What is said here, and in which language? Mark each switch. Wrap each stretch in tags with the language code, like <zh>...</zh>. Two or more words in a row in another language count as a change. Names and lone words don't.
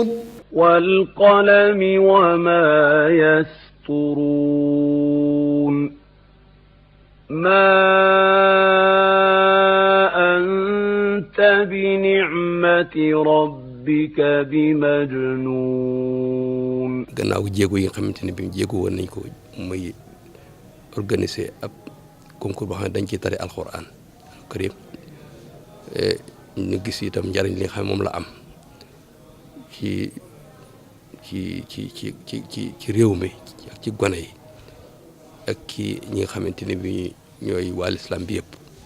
<ar>والقلم وما يسطرون ما أنت بنعمة ربك بمجنون.</ar> <wo>gannaaw jéego yi nga xamante ne bi jéego woon nañ ko muy organiser ab concours boo xam ne dañ ciy tari</wo> <ar>القرآن الكريم</ar> <wo>ñu gis itam njariñ li nga xam ne moom la am ci réew mi ak ci gone yi ak ci ñi nga xamante ne bi ñooy waa lislaam bi yëpp</wo>